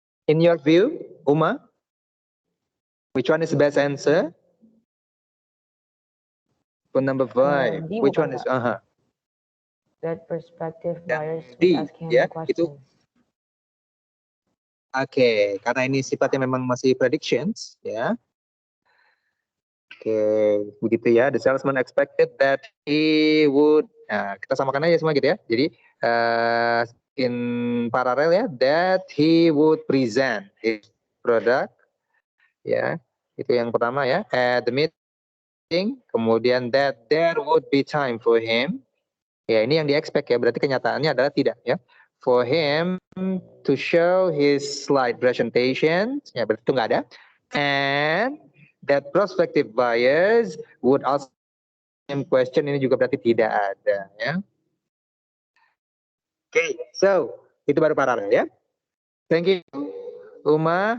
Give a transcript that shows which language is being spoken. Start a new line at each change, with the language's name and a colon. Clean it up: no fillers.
English: In your view, Uma, which one is the best answer? For number 5, which one is? that prospective buyers D, would ask him
Indonesian: ya,
English: questions.
Indonesian: Oke, karena ini sifatnya memang masih predictions, ya. Oke, begitu ya.
English: The salesman expected that he would.
Indonesian: Nah, kita samakan aja semua gitu ya. Jadi
English: in parallel
Indonesian: ya,
English: that he would present his product,
Indonesian: ya. Itu yang pertama ya.
English: At the meeting,
Indonesian: kemudian
English: that there would be time for him.
Indonesian: Ya, ini yang di-expect ya. Berarti kenyataannya adalah tidak ya.
English: For him to show his slide presentation,
Indonesian: ya berarti itu nggak ada.
English: And that prospective buyers would ask him question,
Indonesian: ini juga berarti tidak ada ya.
English: Okay, so
Indonesian: itu baru paralel ya.
English: Thank you Uma.